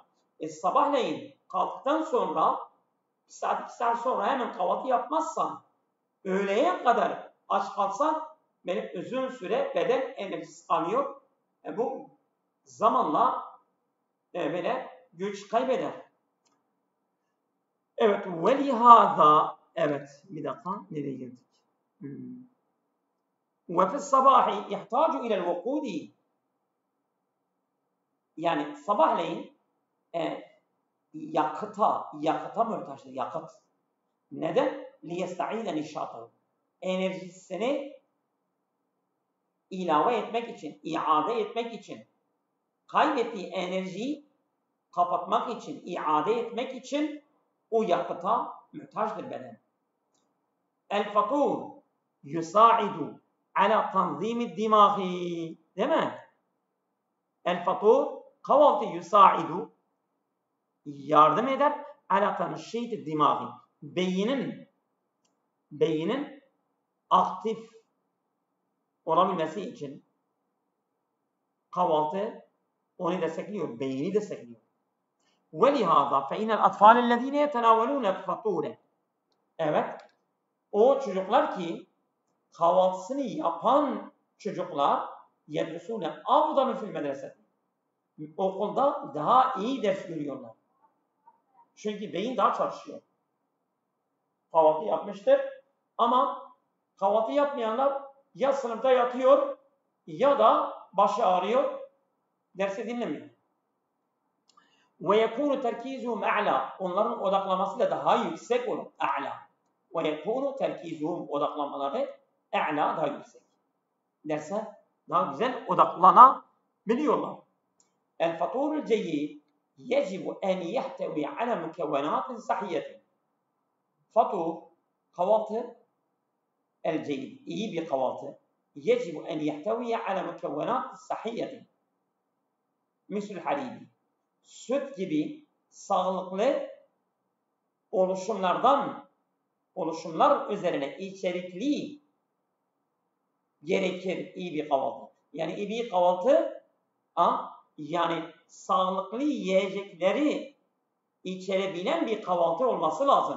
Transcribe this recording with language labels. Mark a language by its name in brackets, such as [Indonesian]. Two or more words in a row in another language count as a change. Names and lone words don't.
[Turkish] Sabahleyin kalktıktan sonra 1 saat, 2 saat sonra hemen kahvaltı yapmazsan öğleye kadar aç kalsan benim uzun süre beden enerjisiz kalıyor. Bu zamanla böyle güç kaybeder. Evet. وَلِهَذَا Evet. Bir dakika. Nereye girdik? [Arabic] وَفِي الصَّبَاحِ يَحْتَاجُ إِلَى الْوَقُودِ [Turkish] Yani sabahleyin yakıta muhtaçtır. Yakıt. Neden? [Arabic] لِيَسْتَعِيدَ نِشَاطَهُ [Turkish] Enerjisini ilave etmek için, iade etmek için, kaybettiği enerjiyi kapatmak için, iade etmek için o yakıta muhtaçtır beden. [Arabic] الفطور يساعد على تنظيم الدماغ. [Turkish] Değil mi? [Arabic] El-fatur kahvaltı yusaidu [Turkish] yardım eder [Arabic] على تنشيط الدماغ. [Turkish] Beynin aktif olabilmesi için kahvaltı onu destekliyor, beyni destekliyor. [Arabic] وَلِهَذَا فَاِنَ الْاَطْفَالِ الَّذ۪ينَ يَتَنَاوَلُونَ الْفَطُورِ [Turkish] Evet, o çocuklar ki kahvaltısını yapan çocuklar [Arabic] يَدْرُسُونَ اَوْضَنُ فِي الْمَدْرَسَةِ [Turkish] Okulda daha iyi ders görüyorlar. Çünkü beyin daha çalışıyor. Kahvaltı yapmıştır ama kahvaltı yapmayanlar ya sınıfta yatıyor ya da başı ağrıyor, dersi dinlemiyor. [Arabic] وَيَكُونُ تَرْكِيزُهُمْ اَعْلَى [Turkish] Onların odaklaması da daha yüksek olur. [Arabic] اَعْلَى وَيَكُونُ تَرْكِيزُهُمْ Odaklamaları اَعْلَى [Turkish] daha yüksek. Derse daha güzel odaklanabiliyorlar. [Arabic] الْفَطُورُ الْجَيِّدِ يَجِبُ اَنْ يَحْتَوِي عَلَى مُكَوَّنَاتٍ صَحِيَّةٍ Fatur, kahvaltı el-ceyyid, [Turkish] iyi bir kahvaltı. [Arabic] يَجِبُ اَنْ يَحْتَوِي عَلَى مُكَوَّنَاتٍ صَحِيَّةٍ مِثْلُ الْحَلِيبِ [Turkish] Süt gibi sağlıklı oluşumlar üzerine içerikli gerekir iyi bir kahvaltı. Yani iyi bir kahvaltı yani sağlıklı yiyecekleri içerebilen bir kahvaltı olması lazım.